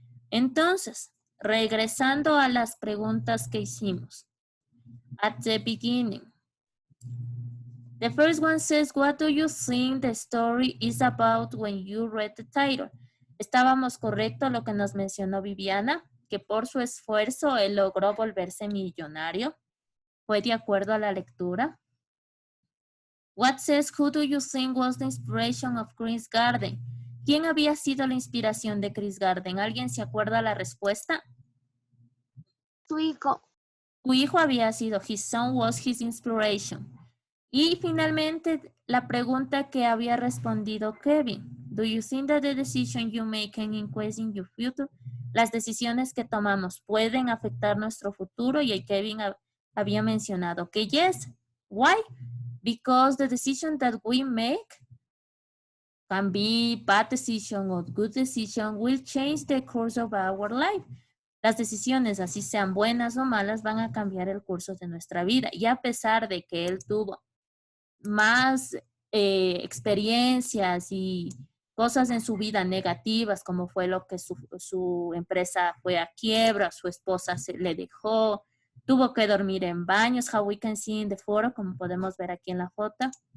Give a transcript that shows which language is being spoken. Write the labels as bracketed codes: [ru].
[es] Entonces, regresando a las preguntas que hicimos. [en] At the beginning, the first one says, what do you think the story is about when you read the title? [es] Estábamos correcto lo que nos mencionó Viviana, que por su esfuerzo él logró volverse millonario. Fue de acuerdo a la lectura. [en] What says, who do you think was the inspiration of Chris Garden? [es] ¿Quién había sido la inspiración de Chris Garden? ¿Alguien se acuerda la respuesta? Su hijo. Su hijo había sido, [en] his son was his inspiration. [es] Y finalmente, la pregunta que había respondido Kevin. [en] Do you think that the decision you make can increase in your future? [es] Las decisiones que tomamos pueden afectar nuestro futuro, y Kevin había mencionado que yes. [en] Why? Because the decision that we make can be bad decision or good decision will change the course of our life. [es] Las decisiones, así sean buenas o malas, van a cambiar el curso de nuestra vida. Y a pesar de que él tuvo más experiencias y cosas en su vida negativas, como fue lo que su empresa fue a quiebra, su esposa le dejó, tuvo que dormir en baños, [en] how we can see in the photo, [es] como podemos ver aquí en la foto.